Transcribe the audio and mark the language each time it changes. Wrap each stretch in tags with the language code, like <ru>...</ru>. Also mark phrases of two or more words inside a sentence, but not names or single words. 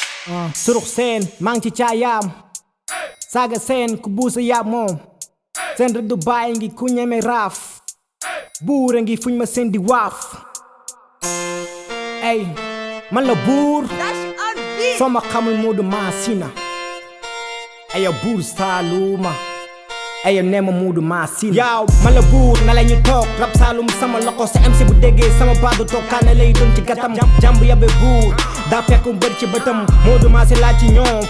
<wo>Ah, surux seen, maa ngi ci caayaam. Saaga seen, ku buusa yaab moom. Seen rëdd du bàyyi ngi ku ñeme raaf. Buur a ngi fuñ ma seen di waaf. Ey, man la buur.</wo> <en>Dash on beat.</en> <wo>Soo ma xamul Modou Massina. Ey, yow buur Saaluma. Ey, yow nee ma Modou Massina. Yaaw, man la buur, na la ñu toog. Rap Saalum sama loxo, sa M C bu déggee sama baat du toog. Kaane lay doon ci gàttam. Jàmb yàbbe buur. Daa fekk mbër ci bëtam. Modou Massina laa ci ñoom.</wo>